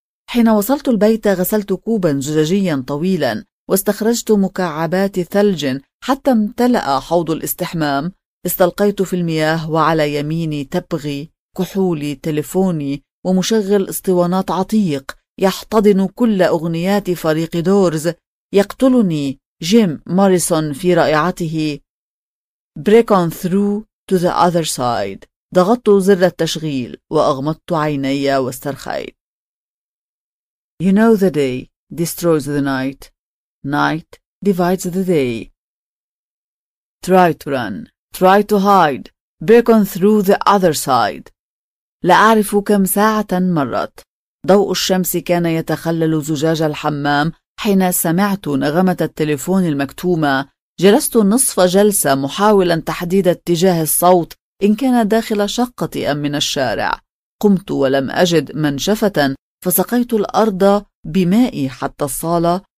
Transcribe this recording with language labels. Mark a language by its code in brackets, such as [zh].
[ar] حين وصلت البيت غسلت كوبا زجاجيا طويلا واستخرجت مكعبات ثلج حتى امتلأ حوض الاستحمام. استلقيت في المياه وعلى يميني تبغي كحولي تليفوني ومشغل اسطوانات عتيق يحتضن كل أغنيات فريق دورز. يقتلني جيم موريسون في رائعته Break on through to the other side. ضغطت زر التشغيل وأغمضت عيني واسترخيت. [en] You know the day destroys the night. Night divides the day. Try to run. Try to hide. Break on through the other side. [ar] لا أعرف كم ساعة مرت. ضوء الشمس كان يتخلل زجاج الحمام حين سمعت نغمة التليفون المكتومة. جلست نصف جلسة محاولا تحديد اتجاه الصوت إن كان داخل شقتي أم من الشارع. قمت ولم أجد منشفة فسقيت الأرض بمائي حتى الصالة.